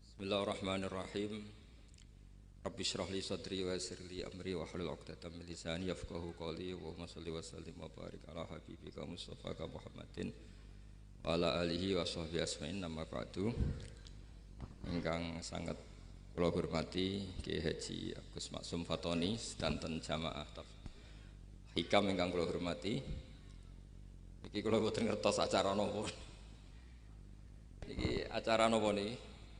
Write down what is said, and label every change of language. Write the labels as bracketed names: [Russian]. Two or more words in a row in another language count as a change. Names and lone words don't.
[Arabic] بسم الله الرحمن الرحيم. رب اشرح لي صدري ويسر لي أمري واحلل عقدة من لساني يفقهوا قولي وصل وسلم وبارك على حبيبك المصطفى محمد وعلى آله وصحبه أجمعين أما بعد. [Javanese] Ingkang sangat kula hormati Ki Haji Agus Maksum Fatoni sedanten jamaah hikam ingkang kula hormati. Iki kula boten ngertos acara napa. Iki acara napa niki?